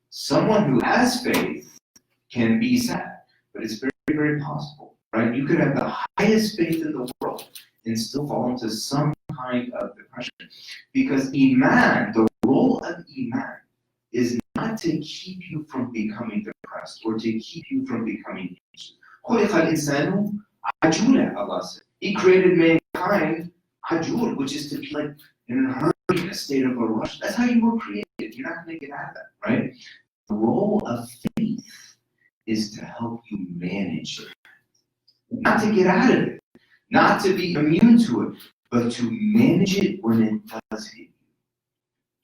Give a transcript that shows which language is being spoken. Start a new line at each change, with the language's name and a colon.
English: who has faith can be sad, but it's very, very possible, right? You could have the highest faith in the world and still fall into some kind of depression. Because Iman, the role of Iman, is not to keep you from becoming depressed or to keep you from becoming anxious.
Arabic: خُلِقَ الْإِنسَانُ عَجُولًا,
English: Allah said. He created mankind ajul, which is to be like in a hurry, in a state of a rush. That's how you were created. You're not going to get out of that, right? The role of faith is to help you manage it. Not to get out of it, not to be immune to it, but to manage it when it does hit you.